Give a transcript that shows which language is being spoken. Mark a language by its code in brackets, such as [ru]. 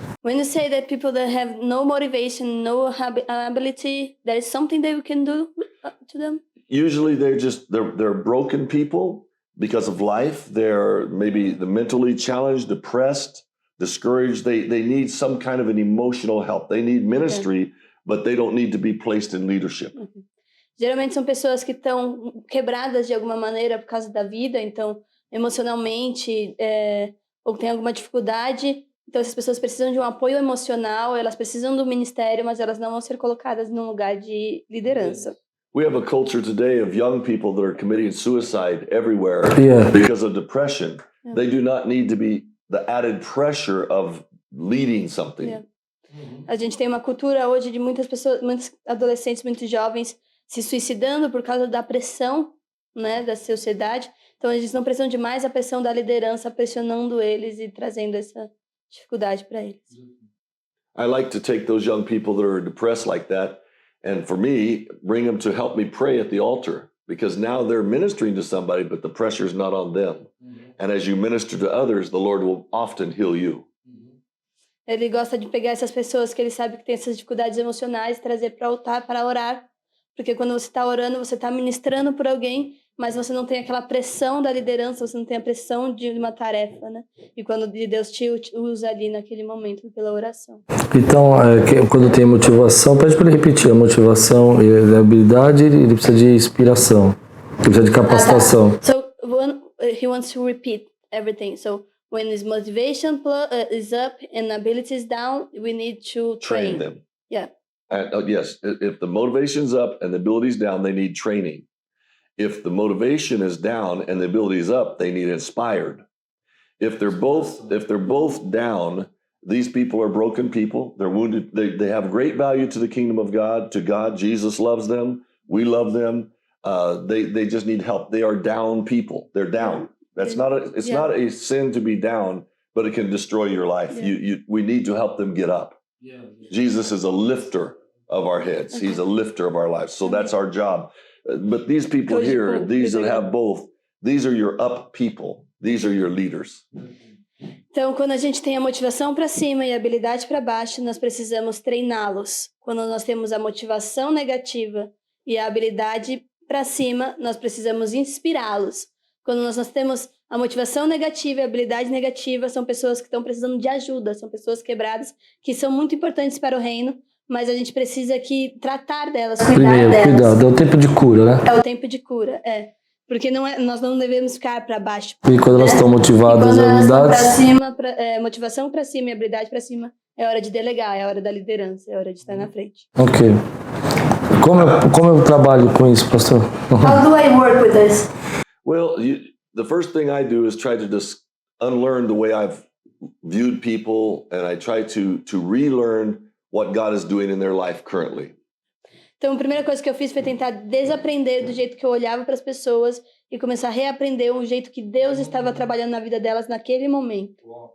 [en] When you say that people that have no motivation, no ability, there is something that we can do to them? Usually they're broken people because of life. They're maybe mentally challenged, depressed, discouraged. They need some kind of an emotional help. They need ministry, but they don't need to be placed in leadership. [pt] Geralmente são pessoas que estão quebradas de alguma maneira por causa da vida, então emocionalmente, ou tem alguma dificuldade. Então essas pessoas precisam de um apoio emocional, elas precisam do ministério, mas elas não vão ser colocadas num lugar de liderança. [en] We have a culture today of young people that are committing suicide everywhere because of depression. Yeah. They do not need to be the added pressure of leading something. Yeah. [pt] A gente tem uma cultura hoje de muitas pessoas, muitos adolescentes, muitos jovens se suicidando por causa da pressão, né, da sociedade. Então eles não precisam de mais a pressão da liderança pressionando eles e trazendo essa dificuldade para eles. [en] I like to take those young people that are depressed like that And for me, bring them to help me pray at the altar, because now they're ministering to somebody, but the pressure's not on them. And as you minister to others, the Lord will often heal you. [pt] Ele gosta de pegar essas pessoas que ele sabe que tem essas dificuldades emocionais, trazer para o altar para orar, porque quando você está orando, você está ministrando por alguém, mas você não tem aquela pressão da liderança, você não tem a pressão de uma tarefa, né? E quando Deus te usa ali naquele momento pela oração. Então, quando tem motivação, pede para ele repetir, a motivação e a habilidade, ele precisa de inspiração, ele precisa de capacitação. [en] So he wants to repeat everything. So when his motivation is up and ability is down, we need to Train them. Yeah. Yes, if the motivation's up and the ability's down, they need training. If the motivation is down and the ability is up, they need inspired. If they're both down, these people are broken people. They're wounded. They have great value to the kingdom of God, to God. Jesus loves them. We love them. They just need help. They are down people. They're down. It's not a sin to be down, but it can destroy your life. Yeah. We need to help them get up. Jesus is a lifter of our heads. Okay. He's a lifter of our lives. So that's our job. But these people here, these that have both, these are your up people. These are your leaders. [pt] Então, quando a gente tem a motivação para cima e a habilidade para baixo, nós precisamos treiná-los. Quando nós temos a motivação negativa e a habilidade para cima, nós precisamos inspirá-los. Quando nós temos a motivação negativa e a habilidade negativa, são pessoas que estão precisando de ajuda, são pessoas quebradas, que são muito importantes para o reino, mas a gente precisa aqui tratar delas, cuidar delas. Cuidado, é o tempo de cura, né? É o tempo de cura, Porque nós não devemos ficar para baixo. E quando elas estão motivadas e habilidades... Motivação para cima e habilidade para cima, é hora de delegar, é hora da liderança, é hora de estar na frente. Ok. Como eu trabalho com isso, pastor? [en] How do I work with this? Well, the first thing I do is try to just unlearn the way I've viewed people, and I try to relearn what God is doing in their life currently. [pt] Então, a primeira coisa que eu fiz foi tentar desaprender do jeito que eu olhava para as pessoas e começar a reaprender o jeito que Deus estava trabalhando na vida delas naquele momento.